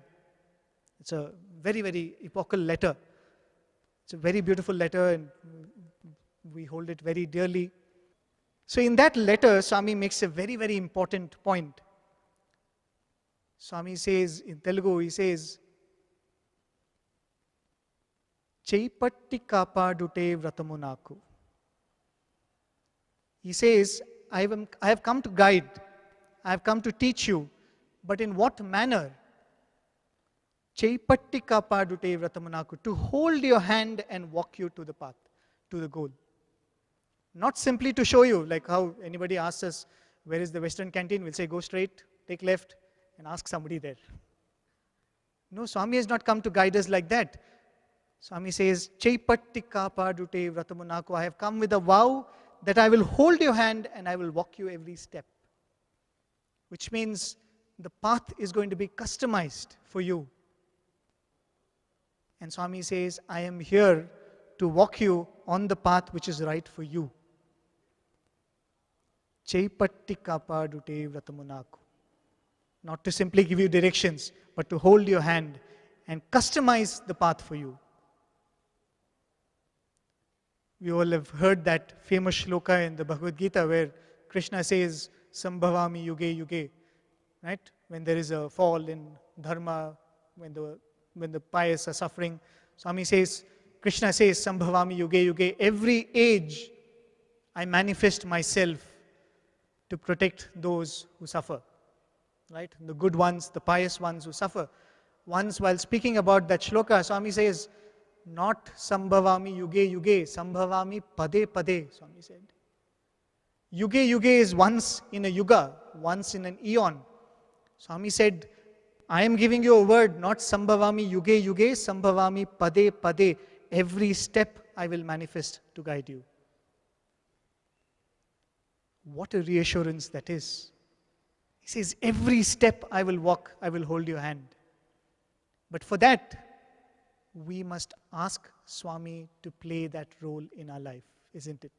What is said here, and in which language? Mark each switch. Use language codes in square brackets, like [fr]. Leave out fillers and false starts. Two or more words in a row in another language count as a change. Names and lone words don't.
[en] It's a very, very epochal letter. It's a very beautiful letter and we hold it very dearly. So in that letter, Swami makes a very, very important point. Swami says, in Telugu, he says, [te] చేయిపట్టి కాపాడుటే వ్రతము నాకు. [en] He says, I have come to guide, I have come to teach you, but in what manner? [te] చేయిపట్టి కాపాడుటే వ్రతము నాకు, [en] to hold your hand and walk you to the path, to the goal. Not simply to show you, like how anybody asks us, where is the Western canteen? We'll say, go straight, take left, and ask somebody there. No, Swami has not come to guide us like that. Swami says, [te] చేయిపట్టి కాపాడుటే వ్రతమునాకు. [en] I have come with a vow that I will hold your hand and I will walk you every step. Which means the path is going to be customized for you. And Swami says, I am here to walk you on the path which is right for you. [te] చేయిపట్టి కాపాడుటే వ్రతమునాకు. [en] Not to simply give you directions, but to hold your hand and customize the path for you. We all have heard that famous shloka in the Bhagavad Gita where Krishna says, [sa] सम्भवामि युगे युगे. [en] Right? When there is a fall in dharma, when the pious are suffering, Swami says, Krishna says, [sa] सम्भवामि युगे युगे. [en] Every age I manifest myself to protect those who suffer. Right? The good ones, the pious ones who suffer. Once while speaking about that shloka, Swami says, not [sa] सम्भवामि युगे युगे, सम्भवामि पदे पदे, [en] Swami said. [sa] युगे युगे [en] is once in a yuga, once in an eon. Swami said, I am giving you a word, not [sa] सम्भवामि युगे युगे, सम्भवामि पदे पदे. [en] Every step I will manifest to guide you. What a reassurance that is. He says, every step I will walk, I will hold your hand. But for that, we must ask Swami to play that role in our life, isn't it?